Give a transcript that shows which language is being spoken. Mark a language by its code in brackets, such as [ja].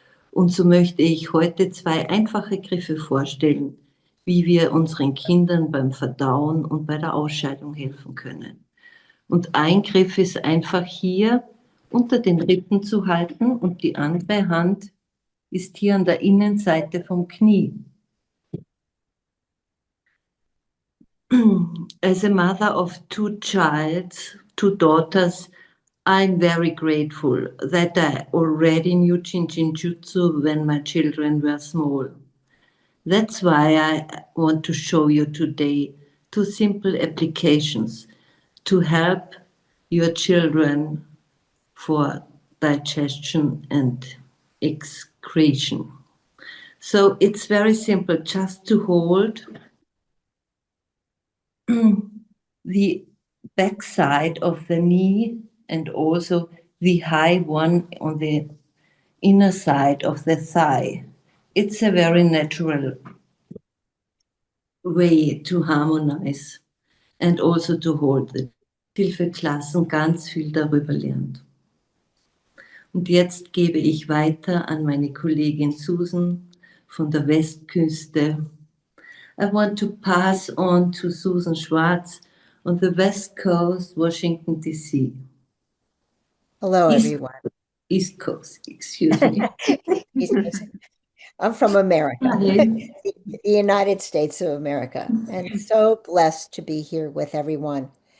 [de] Und so möchte ich heute 2 einfache Griffe vorstellen, wie wir unseren Kindern beim Verdauen und bei der Ausscheidung helfen können. Und ein Griff ist einfach hier unter den Rippen zu halten und die andere Hand ist hier an der Innenseite vom Knie. [en] As a mother of two daughters, I'm very grateful that I already knew Jin Shin Jyutsu when my children were small. That's why I want to show you today 2 simple applications to help your children for digestion and excretion. So it's very simple, just to hold the back side of the knee and also the high one on the inner side of the thigh. It's a very natural way to harmonize and also to hold the [de] Hilfeklassen ganz viel darüber lernt. Und jetzt gebe ich weiter an meine Kollegin Susan von der Westküste. [en] I want to pass on to Susan Schwartz on the West Coast, Washington, D.C. Hello, everyone. East Coast, excuse me. East Coast. I'm from America, the United States of America, and so blessed to be here with everyone.